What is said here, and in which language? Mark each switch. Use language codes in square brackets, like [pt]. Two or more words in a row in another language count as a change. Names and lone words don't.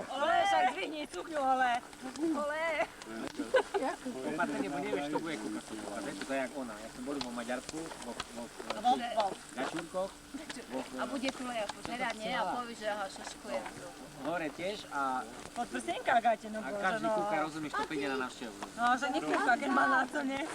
[sk] Ole, však zvihni cukňu, ole! Ole! Opatrne, bo nevieš, kto bude kúkať. Vieš, to je jak ona. Ja som boli vo Maďarsku, vo Gačúrkoch. A bude tu leja pozerať, nie? A poví, že aha, šaškuje. Hore tiež a Podprstenka gáte, no bože, každý no. kúka, rozumieš, to príde na návštevu. No, že nekúka, keď má na to, nie?